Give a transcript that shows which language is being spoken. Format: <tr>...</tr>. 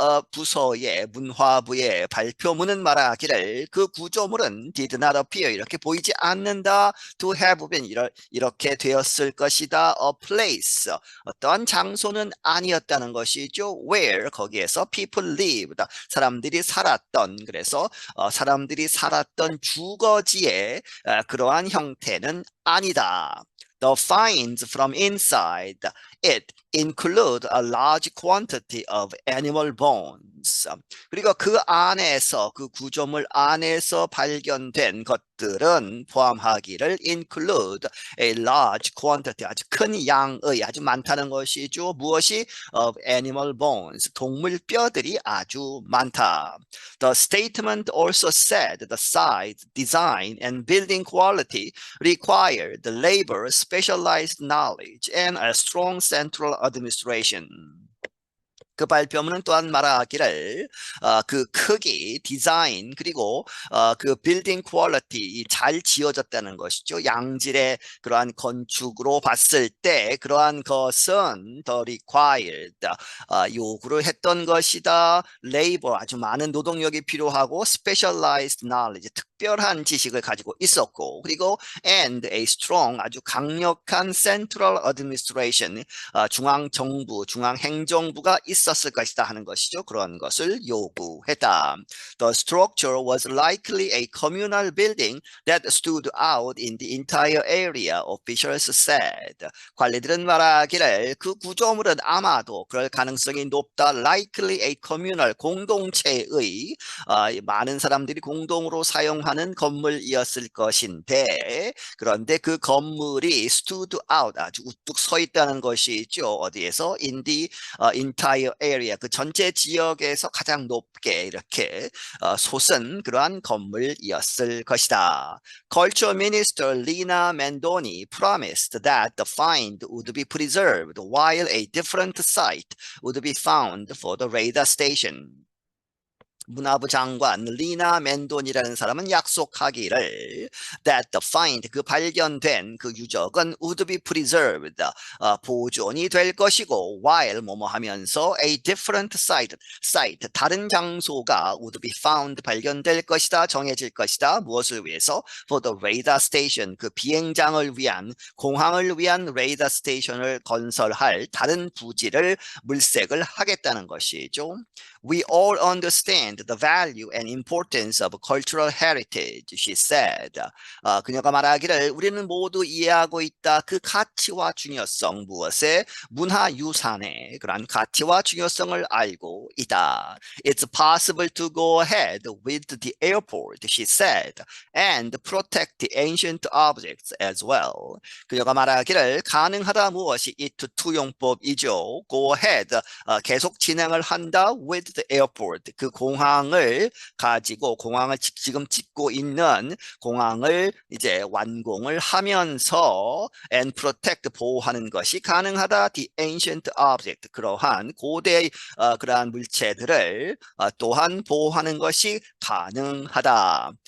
<ko>부서의 문화부의 발표문은 말하기를 그 구조물은</ko> <en>did not appear</en> <ko>이렇게 보이지 않는다</ko> <en>to have been</en> <ko>이렇게 되었을 것이다</ko> <en>a place</en> <ko>어떤 장소는 아니었다는 것이죠. where 거기에서</ko> <en>people lived</en> <ko>사람들이 살았던 그래서 사람들이 살았던 주거지의 그러한 형태는 아니다.</ko> <en>The finds from inside it include a large quantity of animal bones.</en> <ko>그리고 그 안에서 그 구조물 안에서 발견된 것들은 포함하기를</ko> <en>include a large quantity</en> <ko>아주 큰 양의 아주 많다는 것이죠. 무엇이</ko> <en>of animal bones</en> <ko>동물 뼈들이 아주 많다.</ko> <en>The statement also said the size, design, and building quality required the labor, specialized knowledge, and a strong central administration.</en> <ko>그 발표문은 또한 말하기를 그 크기, 디자인 그리고 그 빌딩 퀄리티 잘 지어졌다는 것이죠. 양질의 그러한 건축으로 봤을 때 그러한 것은 the required 요구를 했던 것이다. 레이버 아주 많은 노동력이 필요하고</ko> <en>specialized knowledge</en> <ko>특별한 지식을 가지고 있었고 그리고</ko> <en>and a strong</en> <ko>아주 강력한</ko> <en>central administration</en> <ko>중앙 정부, 중앙 행정부가 있었을 것이다 하는 것이죠. 그런 것을 요구했다.</ko> <en>The structure was likely a communal building that stood out in the entire area, officials said.</en> <ko>관리들은 말하기를 그 구조물은 아마도 그럴 가능성이 높다.</ko> <en>Likely a communal</en> <ko>공동체의 많은 사람들이 공동으로 사용하는 건물이었을 것인데 그런데 그 건물이</ko> <en>stood out</en> <ko>아주 우뚝 서 있다는 것이죠. 어디에서?</ko> <en>In the entire area</en> <ko>그 전체 지역에서 가장 높게 이렇게 솟은 그러한 건물이었을 것이다.</ko> <en>Culture Minister Lina Mendoni promised that the find would be preserved while a different site would be found for the radar station.</en> <ko>문화부 장관 리나 멘돈이라는 사람은 약속하기를</ko> <en>that the find</en> <ko>그 발견된 그 유적은</ko> <en>would be preserved</en> <ko>보존이 될 것이고 while 뭐뭐 하면서</ko> <en>a different site</en> <ko>다른 장소가</ko> <en>would be found</en> <ko>발견될 것이다 정해질 것이다 무엇을 위해서</ko> <en>for the radar station</en> <ko>그 비행장을 위한 공항을 위한 radar station을 건설할 다른 부지를 물색을 하겠다는 것이죠.</ko> <en>We all understand the value and importance of cultural heritage, she said.</en> <ko>그녀가 말하기를 우리는 모두 이해하고 있다. 그 가치와 중요성, 무엇의 문화유산의 그러한 가치와 중요성을 알고 있다.</ko> <en>It's possible to go ahead with the airport, she said, and protect the ancient objects as well.</en> <ko>그녀가 말하기를 가능하다 무엇이 it 투용법이죠.</ko> <en>Go ahead,</en> <ko>계속 진행을 한다</ko> <en>with the airport.</en> <ko>그 공항을 가지고 공항을 지금 짓고 있는 공항을 이제 완공을 하면서</ko> <en>and protect</en> <ko>보호하는 것이 가능하다.</ko> <en>The ancient object</en> <ko>그러한 고대 그러한 물체들을 또한 보호하는 것이 가능하다.</ko>